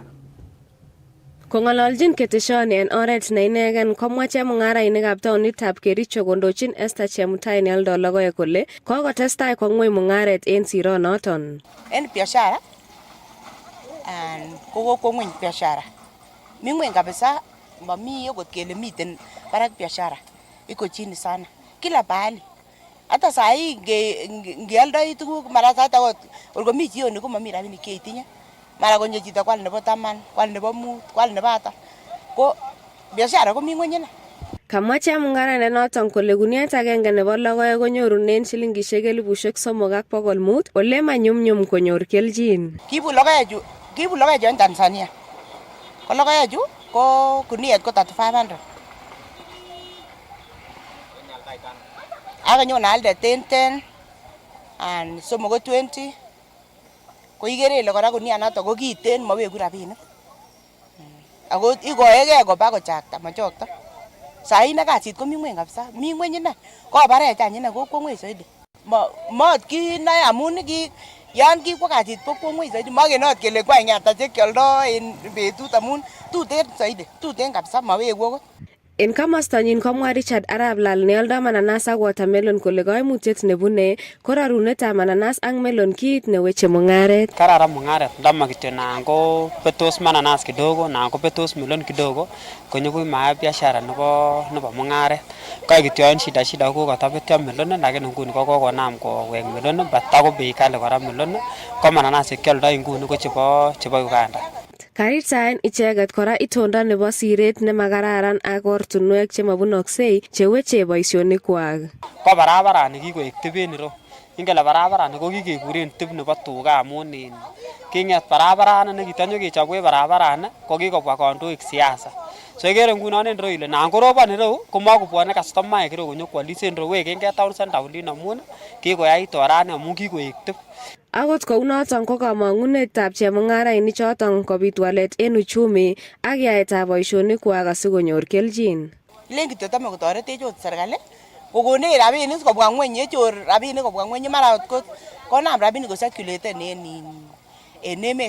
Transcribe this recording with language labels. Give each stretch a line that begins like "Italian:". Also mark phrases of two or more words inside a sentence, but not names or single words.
Kalenjin: Kong'ololjin keteshoni en oret ne inegen komwa chemung'arainikab taonitab Kericho kondochin Esther Chemutai neoldo logoek kole kokotestai kwo ng'weny mung'aret en sironoton. En biashara kokokwo ng'weny biashara, mi ng'weny kabisa, mami okot kele miten barak biashara,
Swahili: iko chini sana kila pahali. Hata saa hii
Kalenjin: ngealdoi tuguk mara hata olkomi jioni ko mami rabinik cheitinye, mara konyo chito kwal nebo 10, kwal nebo 5, kwal nebo ata, ko biashara komi ng'weny ine. Kamwa chemung'araindet noton kole guniet agenge nebo logoek konyorunen shilingishek 3,500 ole manyumnyum konyor kelchin. Kiibu logoechu en Tanzania, ko logoechu ko guniet ko 3500. Akanyon alde 10 and somok ko 20. Ko ikere ile kora gunia noto ko kiten maweku rabinik. Ako ikoegei koba kochakta machokto.
Swahili: Saa hii na
Kalenjin: kasit komi ng'weny kabisa, mi ng'weny ine. Ko baret any ine kokwo ng'weny zaidi. Mot kinoe amun yan kikwo kasit kokwo ng'weny zaidi. Makenot kele kwany ata chekioldo en betut amun tuten zaidi, tuten kabisa maweku okot. En komostanyin komwa Richard Arap Lal neoldo mananas ak watermelon kole koimutiet nebune ko rorunetab mananas ak melon kiit neweche mung'aret. Kararan mung'aret ndama kityo nan ko betos mananas kidogo nan ko betos melon kidogo konyoku maa biashara nebo mung'aret. Kai kityo en shida ko kotabetyo melon lakini nguni kokonam kowek melon batako
Swahili: bei kali
Kalenjin: kora melon ko mananas kioldo nguni ko chebo Uganda. Karirtaen icheket kora itondo nebo siret nemakararan ak ortunwek chemabunoksei cheweche boisionikwak. Ko barabarani kikoek tibet niro. Ingele barabarani ko kikekuren tib nebo tuga amun king'et barabarani nekitanyo kechobwech barabarani ko kikobwa kandoik siasa. So igere ngunon en reu ile nan korobon ireu komakobwone customer ireu konyokwolis en reu wekengei
English: town center
Kalenjin: olin amun kikoyait orani amun kikoek tip. Akot kounoton ko kamang'unetab chemung'arainik choton kobit walet en uchumi ak yaetab boisionikwak asikonyor kelchin. Len kityo tame kotoretech ot serikali kokonech rabinik kobwa ngweny yechor rabinik kobwa ngweny mara ot konam rabinik kosirkulaten en emet.